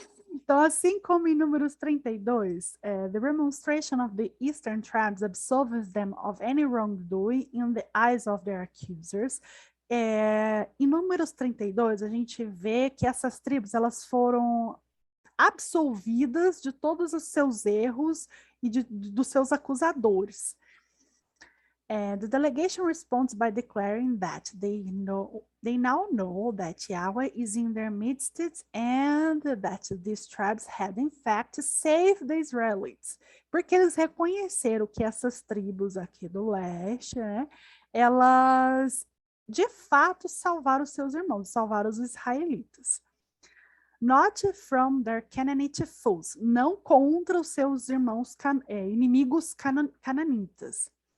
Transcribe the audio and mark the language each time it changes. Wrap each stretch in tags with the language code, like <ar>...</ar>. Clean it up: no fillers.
<pt>Então, assim como em Números 32,</pt> <en>the remonstration of the eastern tribes absolves them of any wrongdoing in the eyes of their accusers.</en> <pt>Em Números 32, a gente vê que essas tribos elas foram absolvidas de todos os seus erros e dos seus acusadores.</pt> <en>The delegation responds by declaring that they now know that Yahweh is in their midst and that these tribes had in fact saved the Israelites.</en> <pt>Porque eles reconheceram que essas tribos aqui do leste, né, elas de fato salvaram os seus irmãos, salvaram os israelitas.</pt> <en>Not from their Canaanite foes,</en> <pt>não contra os seus irmãos inimigos cananitas.</pt>